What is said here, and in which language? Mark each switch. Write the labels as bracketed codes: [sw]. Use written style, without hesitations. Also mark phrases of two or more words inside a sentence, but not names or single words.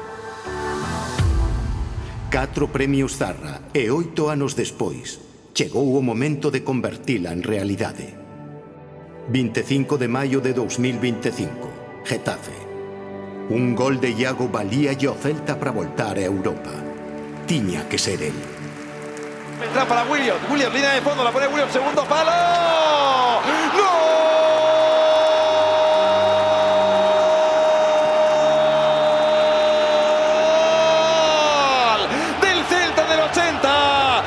[gl] 4 premios Zarra e 8 anos despois chegou o momento de convertila en realidade. 25 de maio de 2025, Getafe. Un gol de Iago valíalle ao Celta para voltar a Europa. Tiña que ser él. [es] Entra para Williams, línea de fondo, la pone Williams, segundo palo. ¡Gol! Del Celta del 80.